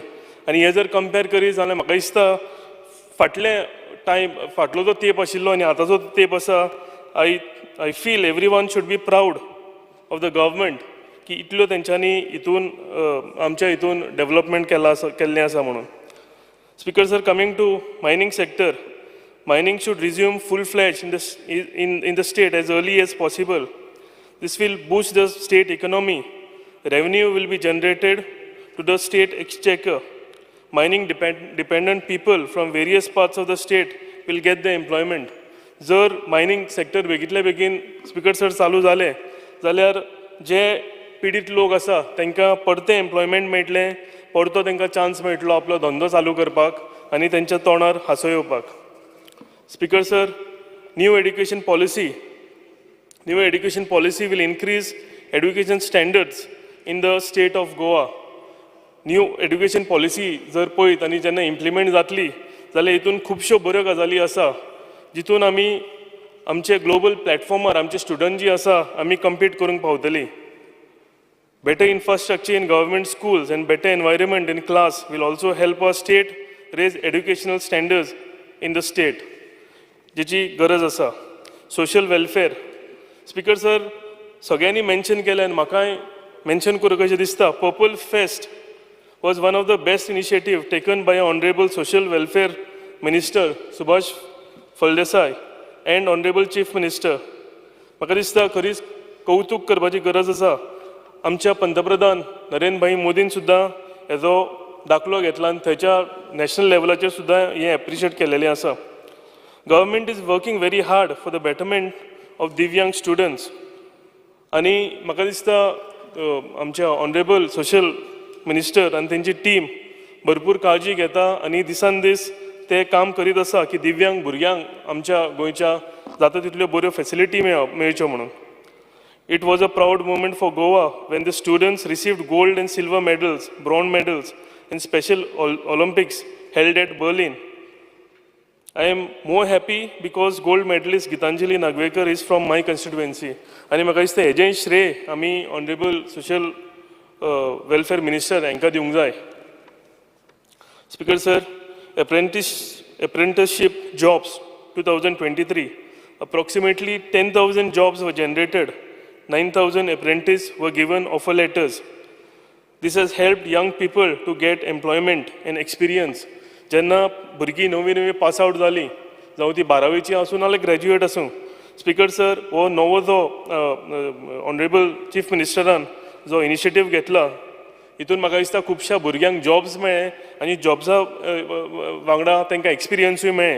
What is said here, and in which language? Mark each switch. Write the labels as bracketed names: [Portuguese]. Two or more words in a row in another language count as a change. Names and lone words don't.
[Konkani] आनी हें जर कंपेर करीत जाल्यार म्हाका दिसता फाटलो जो तेप आशिल्लो आनी आतांचो तेप आसा, [English] I feel every one should be proud of the government [Konkani] की इतल्यो तेंच्यांनी हितून आमच्या हितून डेव्हलपमेंट केल्लें आसा म्हणून. [English] Speaker sir, coming to mining sector, mining should resume full-fledged in the state as early as possible. This will boost the state economy. Revenue will be generated to the state exchequer. Mining dependent people from various parts of the state will get the employment. [Konkani] जर [English] mining sector [Konkani] बेगीतल्या बेगीन [English] Speaker sir [Konkani] चालू जालें जाल्यार जे पिडीत लोक आसा तांकां परतें एम्प्लॉयमेंट मेळटलें, परतो तांकां चान्स मेळटलो आपलो धंदो चालू करपाक आनी तेंच्या तोंडार हांसो येवपाक. [English] Speaker sir, new education policy will increase education standards in the state of Goa. New education policy [Konkani] जर पळयत आनी जेन्ना इम्प्लिमेंट जातली जाल्यार हितून खुबश्यो बऱ्यो गजाली आसा जितून आमी आमचे ग्लोबल प्लॅटफॉर्मार आमचे स्टुडंट जी आसा आमी कम्पीट करूंक पावतली. [English] Better infrastructure in government schools and better environment in class will also help our state raise educational standards in the state. [Konkani] जेची गरज आसा. [English] social welfare, Speaker sir [Konkani] सगळ्यांनी मेन्शन केलें आनी म्हाकाय मेन्शन करूं कशें दिसता. [English] Purple Fest was one of the best initiative taken by honourable social welfare minister Subhash Phal Desai and honourable chief minister. [Konkani] म्हाका दिसता खरीच कौतूक करपाची गरज आसा. आमच्या पंतप्रधान नरेंद्र भाई मोदीन सुद्दां हेजो दाखलो घेतला आनी थंयच्या नॅशनल लेवलाचेर सुद्दां हें एप्रिशिएट केलेलें आसा. [English] Government is working very hard for the betterment of Divyang students. [Konkani] आणि म्हाका दिसता आमच्या [English] honourable social minister [Konkani] आनी तेंची टीम भरपूर काळजी घेता आनी दिसान दीस ते काम करीत आसा की दिव्यांग भुरग्यांक आमच्या गोंयच्या जाता तितल्यो बऱ्यो फॅसिलिटी मेळच्यो म्हणून. [English] It was a proud moment for Goa when the students received gold and silver medals, bronze medals in Special Olympics held at Berlin. I am more happy because gold medalist Gitanjali Nagvekar is from my constituency. [Konkani] आणि म्हाका दिसता हेजें श्रेय आमी [English] honourable social welfare minister [Konkani] हांकां दिवंक जाय. [English] Speaker sir, apprenticeship jobs 2023, approximately 10,000 jobs were generated. 9,000 apprentices were given offer letters. This has helped young people to get employment and experience. [Konkani] जेन्ना भुरगीं नवी [English] pass out [Konkani] जालीं जावं ती 12वीची आसूं नाल्यार ग्रॅज्युएट आसूं, [English] Speaker sir [Konkani] हो नवो जो [English] honourable chief minister [Konkani] जो इनिशिएटीव घेतला हितून म्हाका दिसता खुबश्या भुरग्यांक जॉब्स मेळ्ळे आनी जॉब्सा वांगडा तांकां एक्सपिरियन्सूय मेळ्ळे.